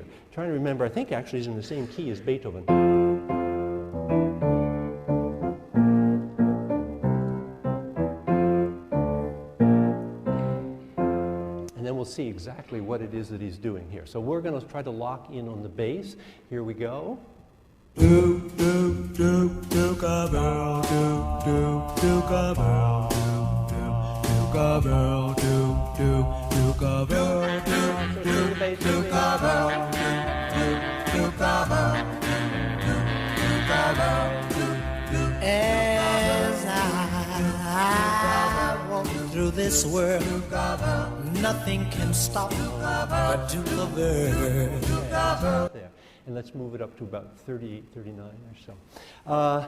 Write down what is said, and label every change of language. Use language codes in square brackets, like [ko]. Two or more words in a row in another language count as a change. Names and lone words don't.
[en] Trying to remember, I think actually it's in the same key as Beethoven. We'll see exactly what it is that he's doing here. So we're going to try to lock in on the bass. Here we go. Duke, Duke, Duke, Duke of Earl, Duke, Duke, Duke of Earl, Duke of Earl, Duke, Duke, Duke of Earl, Duke, Duke, Duke of Earl, Duke, Duke of Earl, Duke of Earl, Duke, Duke. As I walk through through this world, nothing can stop a Duke of Earl. There. And let's move it up to about 38, 39 or so.